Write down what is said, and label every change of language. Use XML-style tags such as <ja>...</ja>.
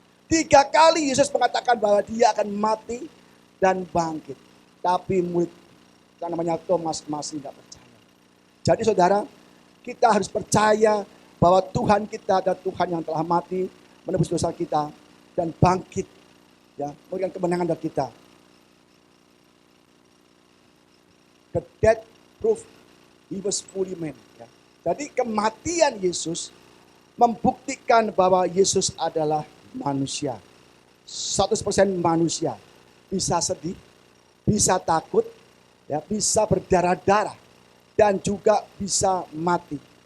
<id>3 kali Yesus mengatakan bahwa dia akan mati dan bangkit. Tapi murid yang namanya Thomas masih gak percaya. Jadi saudara, kita harus percaya bahwa Tuhan kita adalah Tuhan yang telah mati, menebus dosa kita, dan bangkit. Ya, memberikan kemenangan bagi kita.</id> <en>The death proof he was fully man.</en> <id>Ya. Jadi kematian Yesus membuktikan bahwa Yesus adalah manusia. 100% manusia. Bisa sedih, bisa takut, ya, bisa berdarah-darah, dan juga bisa mati.</id>